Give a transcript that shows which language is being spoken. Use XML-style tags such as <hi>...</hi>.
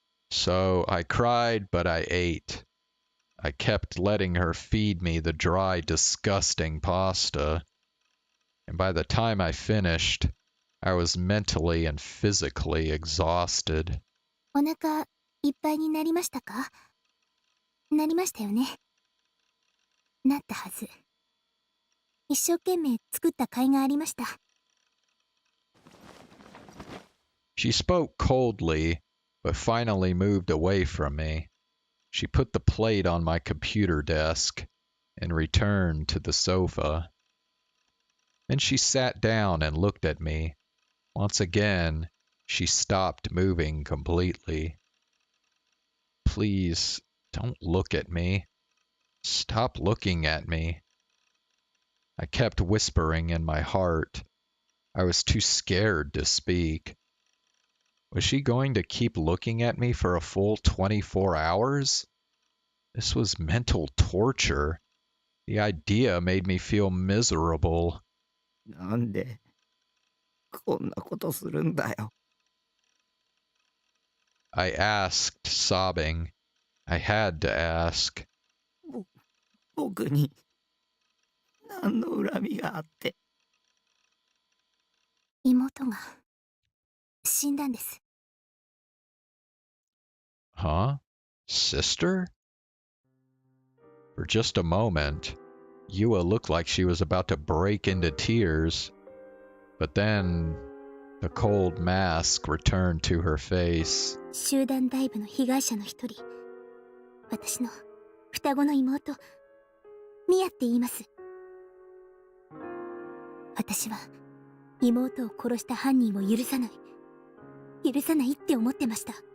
<en>So I cried, but I ate. I kept letting her feed me the dry, disgusting pasta. And by the time I finished, I was mentally and physically exhausted.</en> <ja>お腹いっぱいになりましたか?なりましたよね。なったはず。一生懸命作った甲斐がありました。</ja> <en>She spoke coldly, but finally moved away from me. She put the plate on my computer desk and returned to the sofa. Then she sat down and looked at me. Once again, she stopped moving completely. Please, don't look at me. Stop looking at me. I kept whispering in my heart. I was too scared to speak. Was she going to keep looking at me for a full 24 hours? This was mental torture. The idea made me feel miserable.</en> <ja>なんでこんなことするんだよ。</ja> <en>I asked, sobbing. I had to ask.</en> <ja>僕に何の恨みがあって。妹が死んだんです。</ja> <en>Huh? Sister? For just a moment, Yua looked like she was about to break into tears. But then, the cold mask returned to her face.</en> <ja>集団ダイブの被害者の一人、私の双子の妹、ミアって言います。私は妹を殺した犯人を許さないって思ってました。</ja>